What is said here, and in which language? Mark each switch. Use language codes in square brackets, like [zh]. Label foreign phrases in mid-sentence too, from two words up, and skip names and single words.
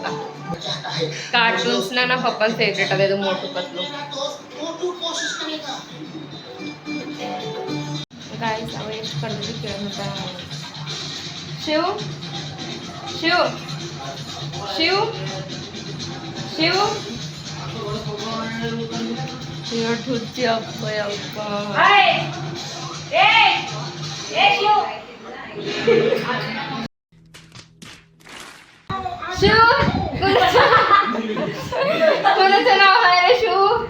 [kn] ಕಾರ್ಟೂನ್ಸ್ನ ನಮ್ಮ ಪಪ್ಪನ ಫೇವ್ರೇಟ್ ಅದ ಇದು ಮೋಟು ಪತ್ಲು ಗಾಯ್ಸ್. ಅವ ಎಷ್ಟು ಕರೆದು ಕೇಳೋದ. [mr] ಶಿವ್ ಶಿವ್ ಶಿವ್ ಶಿವ್ ठुच्ची अप्प अप्प शिव कोणाचं नाव आहे रे शिव?